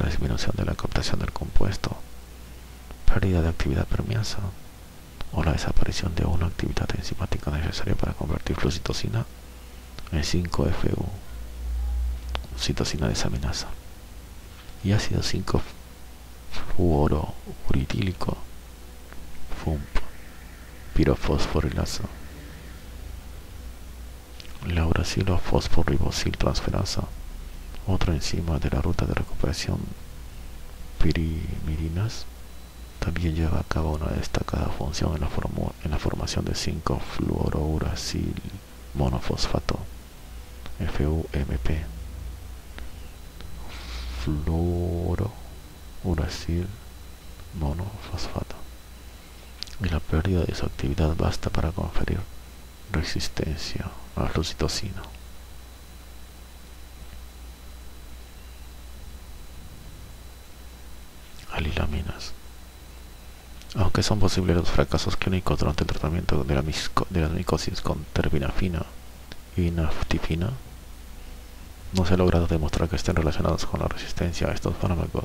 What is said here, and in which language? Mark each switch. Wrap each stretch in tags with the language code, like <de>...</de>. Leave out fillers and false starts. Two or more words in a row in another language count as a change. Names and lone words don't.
<es>disminución de la captación del compuesto, pérdida de actividad permeasa o la desaparición de una actividad enzimática necesaria para convertir flucitocina en 5-FU, citosina desaminasa, y ácido 5-fluorouritílico, FUMP, pirofosforilasa. La uracilo-fosforibosil-transferasa, otra enzima de la ruta de recuperación pirimidinasa, también lleva a cabo una destacada función en la formación de 5-fluorouracil monofosfato, FUMP, fluorouracil monofosfato, y la pérdida de su actividad basta para conferir resistencia a la flucitocina. Alilaminas. Aunque son posibles los fracasos clínicos durante el tratamiento de la micosis con terbinafina y naftifina, no se ha logrado demostrar que estén relacionados con la resistencia a estos fármacos.</es>